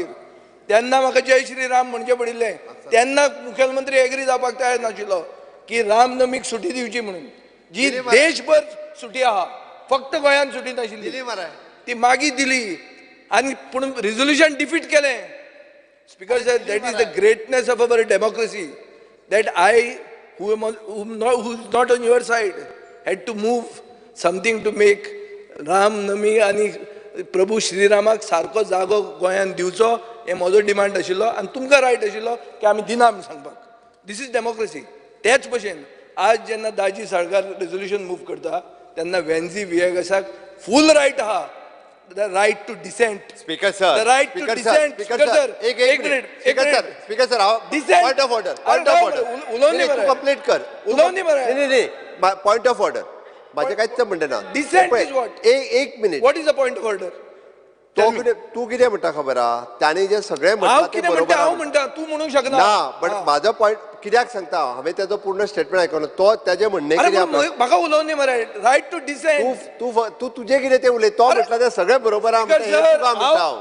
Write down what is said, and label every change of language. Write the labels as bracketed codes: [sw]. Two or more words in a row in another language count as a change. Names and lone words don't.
[kok] तेन्ना म्हाका जय श्रीराम म्हणचे पडिल्लें. तेन्ना मुखेलमंत्री एग्री जावपाक तयार नाशिल्लो की रामनमीक सुटी दिवची म्हणून. जी देशभर सुटी आहा, फक्त गोंयांत सुटी नाशिल्ली, ती मागीर दिली. आनी पूण [en] resolution defeat [kok] केलें. [en] Speaker sir, That is the greatness of our democracy that I who is not on your side had to move something to make Ram Nami [kok] आणि प्रभू श्रीरामाक सारको जागो गोंयांत दिवचो. हे म्हजो डिमांड आशिल्लो आनी तुमकां रायट आशिल्लो की आमी दिना म्हूण सांगपाक. [en] This is democracy. [kok] तेच भशेन आज जेन्ना दाजी साळकार रेजोल्युशन मूव करता तेन्ना वेन्झी विएगसाक [en] full right [kok] आहा, [en] the right to dissent. Speaker sir, The right to dissent. Speaker sir, one minute. Speaker sir, point of order, point of order [kok] उलोवनी मरे, कंप्लीट कर. उलोवनी मरे. नाही, [en] point of order [kok] माझे कांयच म्हणणे ना. [en] Dissent is what? [kok] एक मिनिट. [en] What is the point of order? [kok] तू कितें म्हणटा खबर आहा, त्याने जे सगळे हांव म्हणटा ते कितें बरोबर म्हणटा आहा. हांव म्हणटा, तू म्हणूंक शकना. ना, बट माझो पॉइंट कित्याक सांगता, हांवें तेजो पूर्ण स्टेटमेंट आयकलो. तो तेजे म्हणणे अरे कितें पण म्हाका उलोवनी मरे. [en] right to dissent. [kok] तू तुझे कितें ते उलय. तो म्हटला ते सगळे बरोबर आहा म्हणटा, हे तुका म्हणटा हांव.